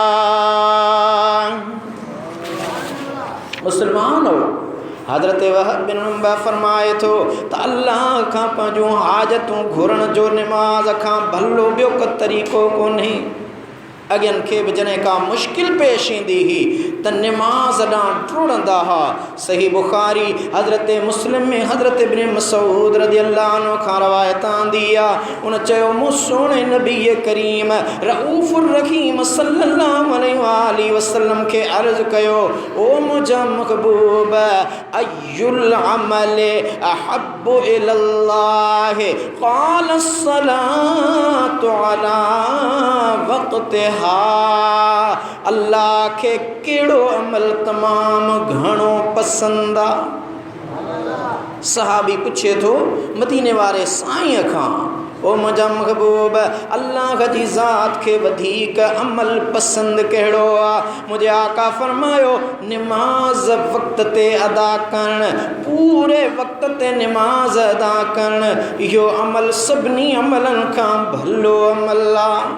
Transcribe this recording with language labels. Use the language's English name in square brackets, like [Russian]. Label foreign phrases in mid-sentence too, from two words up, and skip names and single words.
[Sindhi] मुसलमान हो हज़रत वहब बिन मुनब्बह फरमाए थो त अल्लाह खां पंहिंजूं हाजतूं घुरण जो नमाज खां भलो ॿियो को तरीक़ो कोन्हे। अॻियनि खे बि जॾहिं का मुश्किल पेश ईंदी हुई त नमाज़ ॾांहुं डुड़ंदा हुआ। सही बुखारी हज़रत मुस्लिम में हज़रत इब्न मसूद [Arabic] رضي الله عنه [Sindhi] खां रवायत आंदी आहे। उन चयो मूं सोणे नबी करीम रऊफ़ुर रहीम [Arabic] صلى الله عليه وسلم [Sindhi] खे अर्ज़ कयो ओ मुंहिंजा महबूब [Arabic] أي العمل أحب إلى الله قال الصلاة على وقتها. [Sindhi] अल्लाह के केड़ो अमल तमाम घणो पसंद आ। सहाबी पूछे थो मदीने वारे साईं खां ओ मुंहिंजा महबूब अल्लाह जी ज़ात खे वधीक अमल पसंद कहिड़ो आहे। मुंहिंजे आका फरमायो नमाज वक़्त ते अदा करण पूरे वक़्त ते नमाज अदा करण इहो अमल सभिनी अमलनि खां भलो अमल आहे।